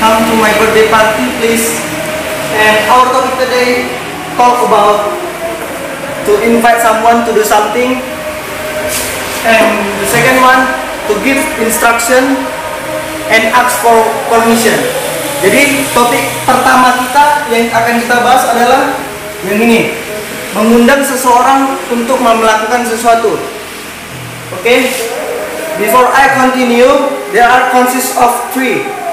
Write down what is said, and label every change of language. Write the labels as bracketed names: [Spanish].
[English] Come to my birthday party, please. And our topic today talk about to invite someone to do something. And the second one to give instruction and ask for permission. [Indonesian] Jadi topik pertama kita yang akan kita bahas adalah yang ini, mengundang seseorang untuk melakukan sesuatu. [English] Okay. Before I continue, there are consists of three.